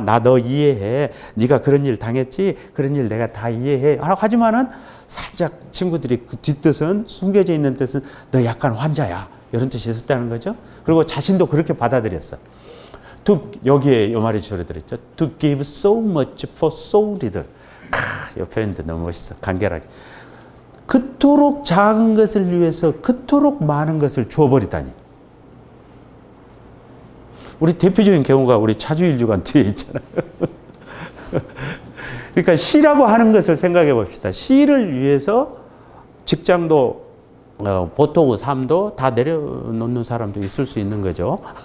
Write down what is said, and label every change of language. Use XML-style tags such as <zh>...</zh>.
<ko>나 너 이해해. 네가 그런 일 당했지? 그런 일 내가 다 이해해. 하지만은 살짝 친구들이 그 뒷뜻은, 숨겨져 있는 뜻은 너 약간 환자야. 이런 뜻이 있었다는 거죠. 그리고 자신도 그렇게 받아들였어. 여기에 이 말이 줄여들었죠.</ko> <en>To give so much for so little.</en> <ko>이 표현도 너무 멋있어. 간결하게. 그토록 작은 것을 위해서 그토록 많은 것을 줘버리다니. 우리 대표적인 경우가 우리 차주일주간 뒤에 있잖아요. 그러니까 시라고 하는 것을 생각해 봅시다. 시를 위해서 직장도 보통의 삶도 다 내려놓는 사람도 있을 수 있는 거죠.</ko>